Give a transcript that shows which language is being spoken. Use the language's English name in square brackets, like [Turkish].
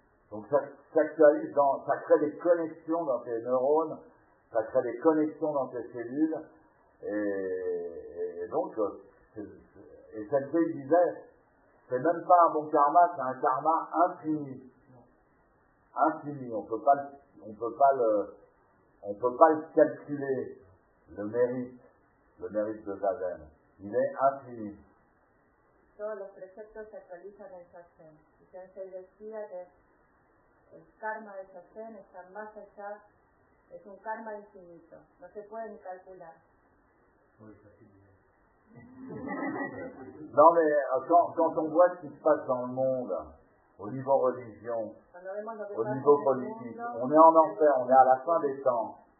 [French] Donc ça s'actualise ça crée des connexions dans tes neurones, ça crée des connexions dans tes cellules, et donc, et Sensei disait, c'est même pas un bon karma, c'est un karma infini. Infini, on peut pas le calculer, le mérite de zazen. Il est infini. [Spanish] Todos los preceptos se actualizan en zazen. Y Sensei decía que el karma de zazen está más allá, es un karma infinito, no se puede ni calcular. [French] Non, mais quand on voit ce qui se passe dans le monde, au niveau religion, au niveau politique, on est en enfer, on est à la fin des temps.